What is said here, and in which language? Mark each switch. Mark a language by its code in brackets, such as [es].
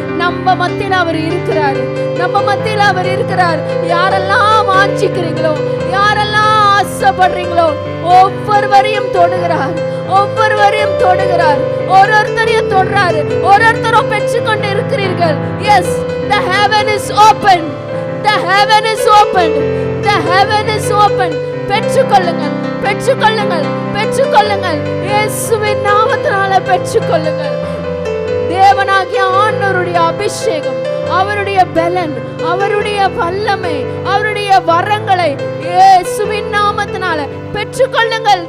[ta] நம்ம மத்தியில அவர் இருக்கிறார், நம்ம மத்தியில அவர் இருக்கிறார். யாரெல்லாம் வாஞ்சிக்கிறீங்களோ, யாரெல்லாம் ஆசைப்படுறீங்களோ ஒவ்வொருவரையும் தொடுகிறார், ஒவ்வொருவரையும் தொடுகிறார். ஒருத்தரையும் தொடுறாரு, ஒருத்தரும் பெற்றுக்கொண்டு இருக்கிறீர்கள். [en] Yes, the heaven is open, the heaven is open, the heaven is open. [ta] பெற்றுக்கொள்ளுங்கள், பெற்றுக்கொள்ளுங்கள், பெற்றுக்கொள்ளுங்கள். இயேசுவின் நாமத்தினால பெற்றுக்கொள்ளுங்கள். தேவனாகிய ஆண்டவருடைய அபிஷேகம், அவருடைய பலன், அவருடைய வல்லமை, அவருடைய வரங்களை இயேசுவின் நாமத்தினால பெற்றுக்கொள்ளுங்கள்.